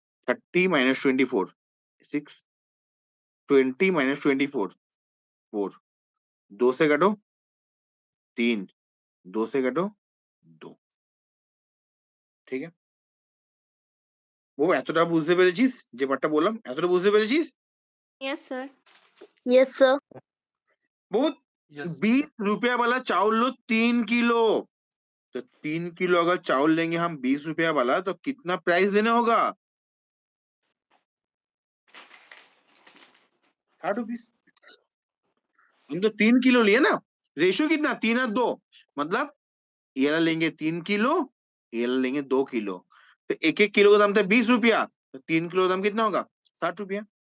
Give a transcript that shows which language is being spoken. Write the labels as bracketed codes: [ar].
[hi] 30 minus 24 6, 20 minus 24 4, 2 से काटो 3, 2 से काटो 2। [bn] ঠিক আছে? वो এতটা বুঝতে পেরেছিস যে পার্টটা বললাম? এতটা বুঝতে পেরেছিস? [en] Yes sir. Yes, sir. [hi] वो 20 रुपया वाला चावल लो 3 किलो, तो 3 किलो अगर चावल लेंगे हम 20 रुपया वाला तो कितना प्राइस देना होगा? 60 रुपीस। हम तो 3 किलो लिए ना, रेशियो कितना 3 और 2, मतलब ये वाला लेंगे 3 किलो, ये वाला लेंगे 2 किलो, तो एक एक किलो का दाम था 20 रुपया, तो 3 किलो का दाम कितना होगा? 60 रुपया।